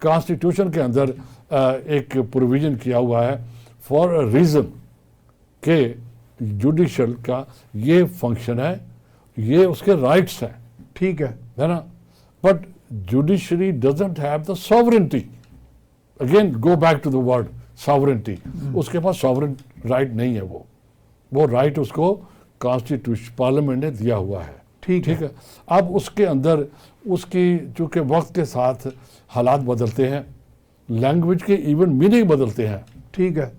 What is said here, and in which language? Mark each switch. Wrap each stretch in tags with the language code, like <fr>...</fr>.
<ur>Constitution کے اندر ایک provision کیا ہوا ہے</ur> <en>for a reason</en> <ur>کہ جوڈیشل کا یہ فنکشن ہے, یہ اس کے رائٹس ہیں. ٹھیک ہے نا.</ur> <en>But judiciary doesn't have the sovereignty. Again go back to the word sovereignty.</en> <ur>اس کے پاس ساورن رائٹ نہیں ہے. وہ رائٹ اس کو کانسٹیٹیوشن پارلیمنٹ نے دیا ہوا ہے. ٹھیک ہے. اب اس کے اندر اس کی چونکہ وقت کے ساتھ حالات بدلتے ہیں, لینگویج کے ایون میننگ بدلتے ہیں. ٹھیک ہے.</ur>